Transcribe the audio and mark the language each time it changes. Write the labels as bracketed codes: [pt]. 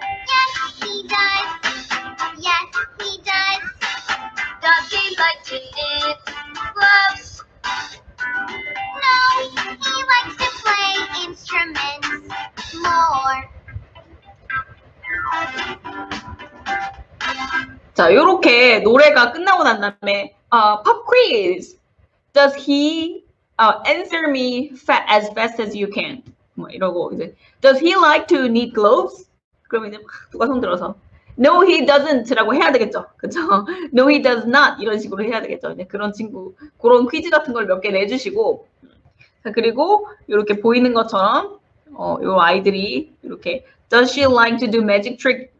[en] Yes, he does. Yes, he does. Does he like to knit gloves? No, he likes to play instruments more. [ko] 자, 요렇게 노래가 끝나고 난 다음에 pop quiz. [en] Does he answer me as fast as you can? [ko] 뭐 이러고 이제 [en] Does he like to knit gloves? [ko] 그러면 이제 막 누가 손 들어서 [en] No, he doesn't [ko] 라고 해야 되겠죠, 그렇죠? [en] No, he does not [ko] 이런 식으로 해야 되겠죠. 이제 그런 퀴즈 같은 걸 몇 개 내주시고, 자, 그리고 이렇게 보이는 것처럼 요 아이들이 이렇게 [en] Does she like to do magic trick?